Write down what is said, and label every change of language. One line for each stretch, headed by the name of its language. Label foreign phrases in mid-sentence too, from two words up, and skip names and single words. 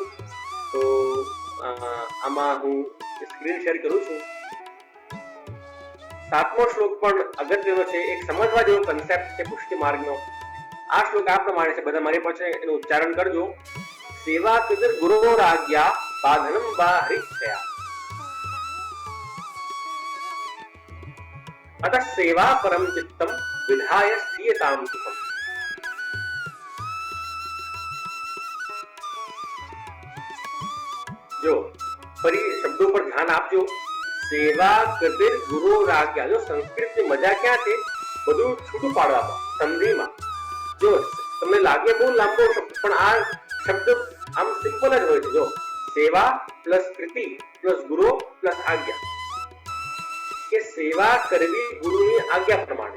Gujarati: તો આમાં હું સ્ક્રીન શેર કરું છું. 7મો શ્લોક પણ અગત્યનો છે, એક સમજવા જેવો કન્સેપ્ટ છે પુષ્ટિ માર્ગનો. આ શ્લોક આ પ્રમાણે છે, બધા મારી પાસે એનું ઉચ્ચારણ કરજો.
Sanskrit: સેવા કૃતિર ગુરોરાજ્ઞા બાધનમ વા હરિચ્છયા अतः सेवा परम चित्तम विधाय स्थीयताम सुखम.
Gujarati: જો ફરી શબ્દો પર ધ્યાન આપજો.
Sanskrit: सेवा कृतिर गुरोराज्ञा.
Gujarati: જો સંસ્કૃત ની મજા ક્યાં છે? બધું છૂટું પાડવામાં, સંધિમાં. જો તમને લાગે બહુ લાંબો શબ્દ, પણ આ શબ્દ આમ સિમ્પલ જ હોય છે. જો સેવા પ્લસ કૃતિ પ્લસ ગુરુ પ્લસ આજ્ઞા, કે સેવા કરવી ગુરુની આજ્ઞા પ્રમાણે.